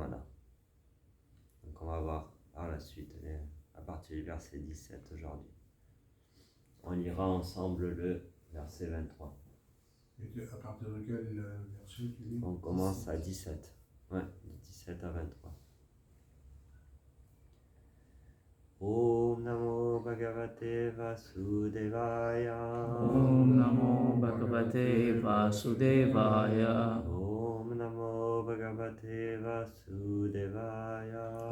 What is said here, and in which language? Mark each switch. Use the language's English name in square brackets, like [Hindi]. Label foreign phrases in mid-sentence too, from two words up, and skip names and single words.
[French] » Donc on va voir par la suite, à partir du verset 17 aujourd'hui. On lira ensemble le verset 23. Et à partir de quel verset tu lis? On commence à 17. Ouais, de 17 à 23. [Sanskrit] ॐ नमो भगवते वासुदेवाय. ॐ नमो भगवते वासुदेवाय. ॐ नमो भगवते वासुदेवाय.